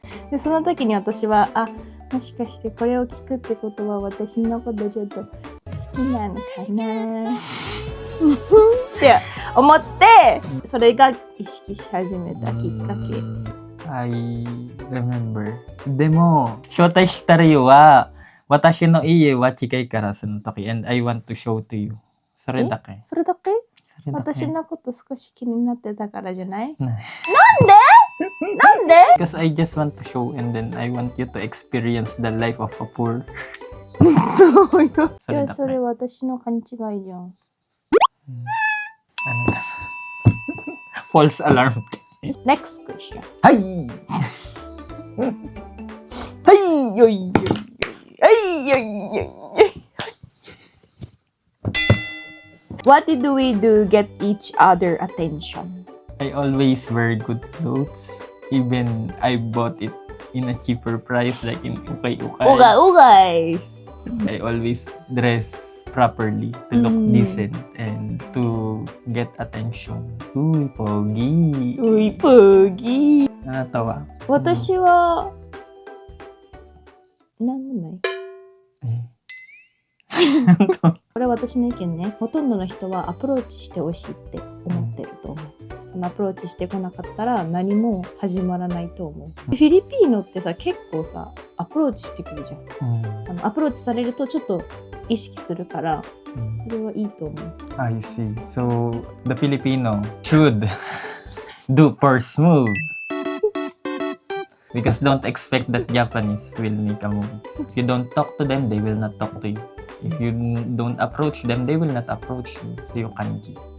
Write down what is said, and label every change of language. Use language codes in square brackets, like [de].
[ja] でその時に私はもしかしてこれを聞くってことは私のことちょっと好きなのかなって思って、それが意識し始めたきっかけ。 [en] I remember. [ja] でも、招待した理由は、私の家は近いからその時、 [en] and I want to show to you. [ja] それだけ。それだけ？それだけ。私のこと少し気になってたからじゃない？ない。なんで？ [en] Because I just want to show and then I want you to experience the life of a poor. [ja] そいや、れだけ。それ私の勘違いじゃん。 [tl] ano na? [en] False alarm. Next question. はいはいよいよいよいはいよいよい What did we do get each other attention? I always wear good clothes. Even I bought it in a cheaper price like in Ukay-Ukay. Ugay! I always dress properly to look decent and to get attention. [tl] Uy, pogi. Uy, pogi! Nakatawa. [ja] 私は、なんもない。これは私の意見ね。ほとんどの人はアプローチしてほしいって思ってると思う。そのアプローチしてこなかったら何も始まらないと思う。フィリピーノってさ、結構さ、アプローチしてくるじゃん。アプローチされるとちょっと意識するから、それはいいと思う。 [en] I see. So, the Filipino should do first move. Because don't expect that Japanese will make a move. If you don't talk to them, they will not talk to you. If you don't approach them, they will not approach you. So, [tl] yung kanji.